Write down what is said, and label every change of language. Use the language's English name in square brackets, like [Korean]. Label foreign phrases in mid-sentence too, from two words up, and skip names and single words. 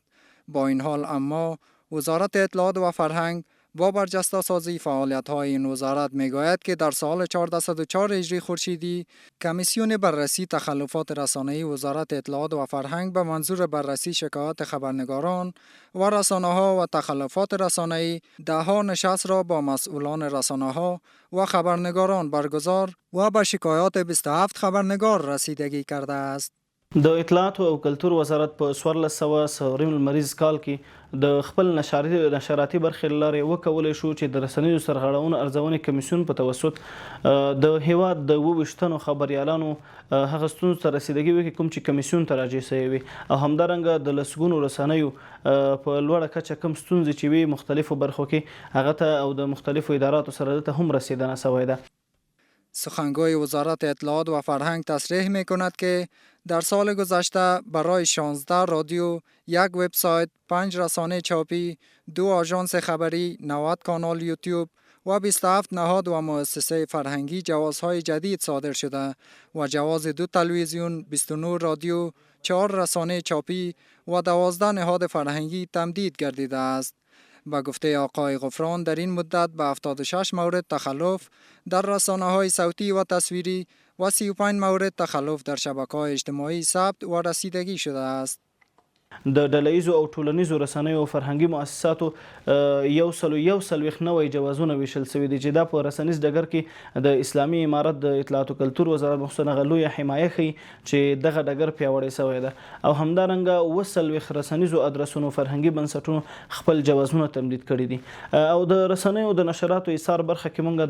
[Persian] با این حال اما وزارت اطلاعات و فرهنگ با برجسته سازی فعالیت‌های این وزارت می‌گوید که در سال 1404 هجری خورشیدی کمیسیون بررسی تخلفات رسانه‌ای وزارت اطلاعات و فرهنگ به منظور بررسی شکایات خبرنگاران و رسانه‌ها و تخلفات رسانه‌ای ده‌ها نشست را با مسئولان رسانه‌ها و خبرنگاران برگزار و به شکایات 27 خبرنگار رسیدگی کرده است. [Pashto] د اطلاعات او کلتور وزارت په 1400 لمریز کال کې د خپل نشراتي برخې له لارې وکولی شو چې د رسنیزو سرغړونو ارزونې کمیسیون په توسط د هیواد د 28 خبریالانو هغه ستونزو ته رسیدګي وکړي کوم چې کمیسیون ته راجع شوي وي او همدارنګه د لسګونو رسنیو په لوړه کچه کوم ستونزې چې وي مختلفو برخو کې هغه ته او د مختلفو اداراتو سره دلته هم رسیدنه شوې ده. [Persian] سخنگوی وزارت اطلاعات و فرهنگ تصریح می کند که در سال گذشته برای 16 رادیو، یک وبسایت، 5 رسانه چاپی، 2 آژانس خبری، 90 کانال یوتیوب و 27 نهاد و مؤسسه فرهنگی جوازهای جدید صادر شده و جواز 2 تلویزیون، 29 رادیو، 4 رسانه چاپی و 12 نهاد فرهنگی تمدید گردیده است. با گفته آقای غفران در این مدت به 76 مورد تخلف در رسانه‌های صوتی و تصویری و 35 مورد تخلف در شبکه‌های اجتماعی ثبت و رسیدگی شده است. [Pashto] د ډلهیزو او ټولنیزو رسنیو او فرهنګي مؤسساتو 141 نوی جوازونه ویشل شوي دي چې دا په رسنیز ډګر کې د اسلامي امارت د اطلاعات او کلتور وزارت مخصوصا هغه لویه حمایه ښیي چې دغه ډګر پیاوړی شوی ده او همدارنګه 40 رسنیزو ادرسونو فرهنګي بنسټونو خپل جوازونه تمدید کړي دي او د رسنیو د نشراتو ایثار برخه کې مونږ